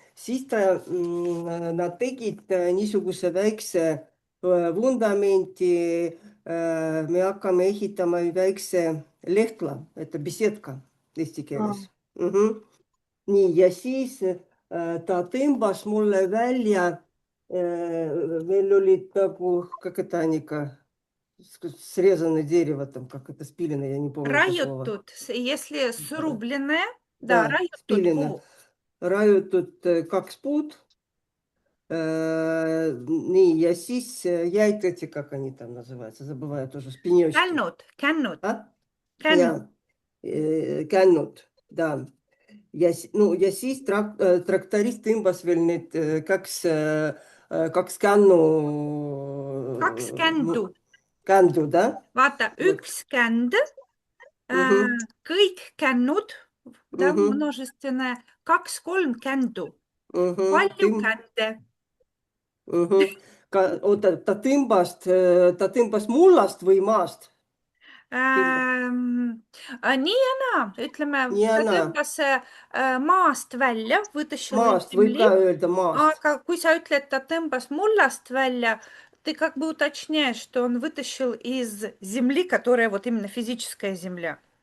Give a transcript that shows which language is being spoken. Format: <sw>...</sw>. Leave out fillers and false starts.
<et>Siis nad tegid niisuguse väikse vundamenti, me hakkame ehitama väikse lehtla, et besedka eesti keeles. Nii, ja siis ta tõmbas mulle välja, meil olid nagu,</et> <ru>как это они, срезанное дерево, там, как это, спиленное, я не помню это слово. Raiutud, если срубленное, да, raiutud спилено.</ru> <et>puu. Raiutud 2 puud. Nii, ja siis jäid</et> <ru>эти, как они там называются, забываю тоже, спинёчки.</ru> <et>Kännud. Ja, kännud, да. Ja siis traktorist tõmbas veel need kaks kännu. Kaks kändu. Kändu, da? Vaata, üks känd, kõik kännud, множественное, 2-3 kändu. Palju kände. Oota, ta tõmbas mullast või maast? Nii ja naa, ütleme, ta tõmbas maast välja,</et> <ru>вытащил из</ru> <et>Maast võib</et> <ru>земли,</ru> <et>ka öelda maast. aga kui sa ütled, ta tõmbas mullast välja,</et> <ru>ты как бы уточняешь, что он вытащил из земли, которая вот именно физическая земля.</ru>